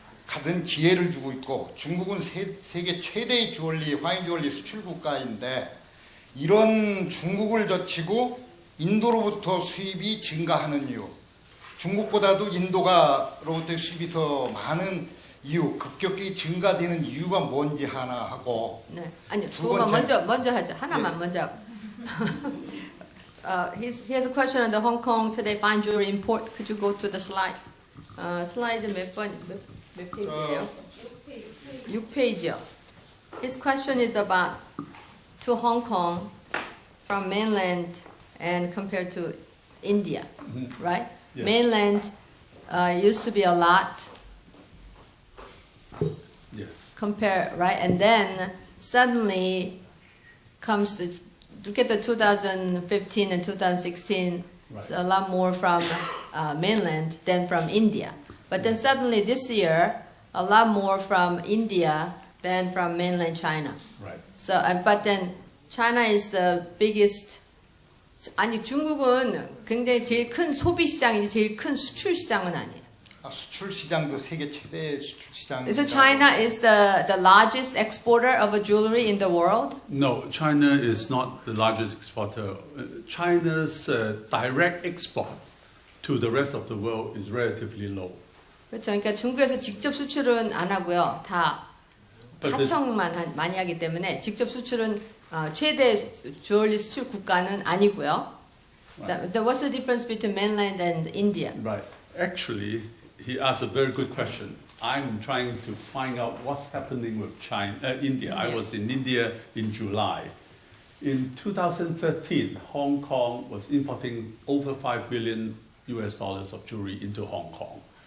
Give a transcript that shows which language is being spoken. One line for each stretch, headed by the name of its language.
Korean: 가든 기회를 주고 있고 중국은 세계 최대의 주얼리, 화인 주얼리 수출 국가인데 이런 중국을 젖히고 인도로부터 수입이 증가하는 이유, 중국보다도 인도가로부터 수입이 더 많은 이유, 급격히 증가되는 이유가 뭔지 하나 하고. 네, 아니요. 두 그거만 번째. 먼저 하죠. 하나만 먼저.
English: He has a question on the Hong Kong today fine jewelry import. Could you go to the slide?
Korean: 슬라이드 몇 페이지예요? 6페이지요.
English: His question is about to Hong Kong from mainland and compared to India, right? Yes. Mainland used to be a lot Yes. compare, right? And then suddenly comes the look at the 2015 and 2016. It's a lot more from mainland than from India. But then suddenly this year, a lot more from India than from mainland China. Right. So, but then China is the biggest.
Korean: 아니 중국은 굉장히 제일 큰 소비 시장이지 제일 큰 수출 시장은 아니에요. 수출 시장도 세계 최대 수출 시장.
English: So China is the largest exporter of a jewelry in the world. No, China is not the largest exporter. China's direct export to the rest of the world is relatively low.
Korean: 그렇죠. 그러니까 중국에서 직접 수출은 안 하고요. 다 하청만 많이 하기 때문에 직접 수출은 최대 주얼리 수출 국가는 아니고요.
English: Right. What's the difference between mainland and India? Right. Actually, he asked a very good question. I'm trying to find out what's happening with India. I was in India in July. In 2013, Hong Kong was importing over $5 billion of jewelry into Hong Kong.